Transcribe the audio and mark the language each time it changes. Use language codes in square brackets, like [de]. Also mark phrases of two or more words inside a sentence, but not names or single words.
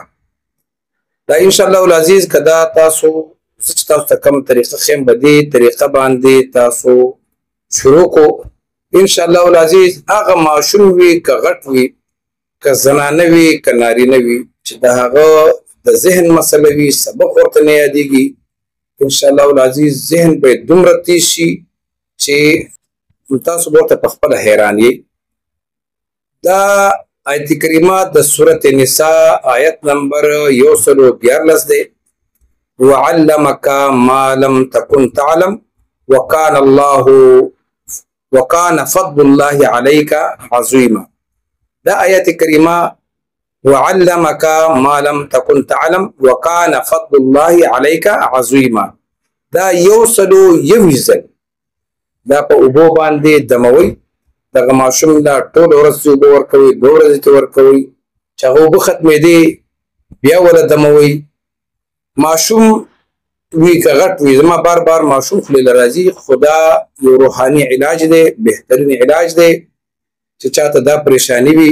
[ps] دا [ar] انشاءالله العزیز [ps] که دا تاسو زه چې تاسو ته کوم طریقه ښیم په دې طریقه باندې تاسو شروع کو، [ar] انشاءالله العزیز [ps] هغه ماشوم وي که غټ وي، که زنانه وي که نارینه وي، چې د هغه د ذهن مسله وي، سبق ورته نه یادېږي، [ar] انشاءالله العزیز [ps] ذهن به یې دومره تیز شي چې تاسو به ورته پخپله حیران یې. دا آیت کریمه د سورة النساء آیت نمبر 114 دی. [ar] وعلمك ما لم تكن تعلم وكان فضل الله عليك عظيما. [ps] دا آیت کریمه [ar] وعلمك ما لم تكن تعلم وكان فضل الله عليك عظيما، [ps] دا 121 ځل دا په اوبو باندې دموي. دغه ماشوم لا ټول ورځ اوبه ورکوي، 2 ورځې ته ورکوي، چې هغه اوبه ختمېدې بیا وله دموي. ماشوم وي که غټ وي، زما بار بار ماشوم خولې له راځي، خو دا یو روحاني علاج دی، بهترین علاج دی چې چاته دا پریشانی وي.